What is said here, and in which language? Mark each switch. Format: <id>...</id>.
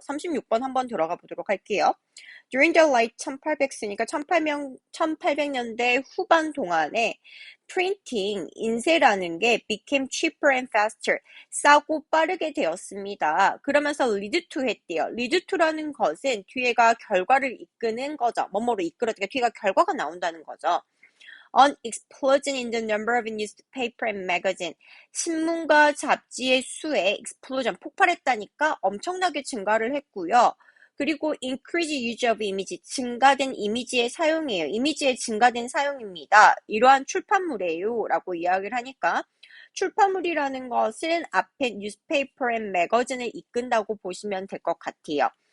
<ko>36번 한번 들어가 보도록 할게요.</ko> <en>During the late</en> <ko>1800쓰니까 1800년대 후반 동안에</ko> <en>printing,</en> <ko>인쇄라는 게</ko> <en>became cheaper and faster,</en> <ko>싸고 빠르게 되었습니다. 그러면서</ko> <en>lead to</en> <ko>했대요. lead to라는 것은 뒤에가 결과를 이끄는 거죠. 뭐뭐로 이끌어지니까 뒤에가 결과가 나온다는 거죠.</ko> <en>An explosion in the number of newspaper and magazine.</en> <ko>신문과 잡지의 수에 explosion, 폭발했다니까 엄청나게 증가를 했고요. 그리고</ko> <en>increase use of image,</en> <ko>증가된 이미지의 사용이에요. 이미지의 증가된 사용입니다. 이러한 출판물이에요 라고 이야기를 하니까 출판물이라는 것은 앞에</ko> <en>newspaper and magazine</en> <ko>을 이끈다고 보시면 될 것 같아요.</ko>